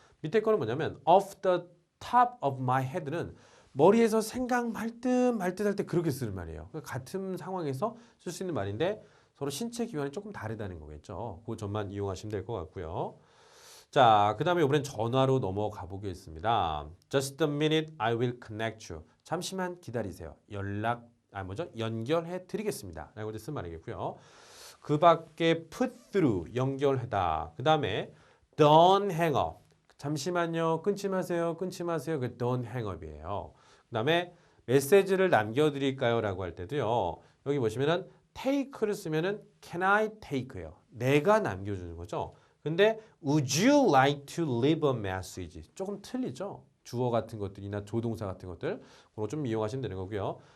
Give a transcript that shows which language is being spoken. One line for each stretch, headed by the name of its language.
Korean: 밑에 거는 뭐냐면 off the top of my head는 머리에서 생각 말듯 할 때 그렇게 쓰는 말이에요. 같은 상황에서 쓸 수 있는 말인데 서로 신체 기관이 조금 다르다는 거겠죠. 그 점만 이용하시면 될 것 같고요. 자, 그 다음에 이번엔 전화로 넘어가 보겠습니다.
English: Just a minute, I will connect you.
Korean: 잠시만 기다리세요. 연결해 드리겠습니다. 라고 쓴 말이겠고요. 그 밖에 put through, 연결하다. 그 다음에
English: don't hang up.
Korean: 잠시만요. 끊지 마세요. 끊지 마세요. 그 don't hang up이에요. 그 다음에 메시지를 남겨드릴까요? 라고 할 때도요. 여기 보시면은 take를 쓰면은 can I take예요. 내가 남겨주는 거죠. 근데
English: would you like to leave a message?
Korean: 조금 틀리죠? 주어 같은 것들이나 조동사 같은 것들 그거 좀 이용하시면 되는 거고요.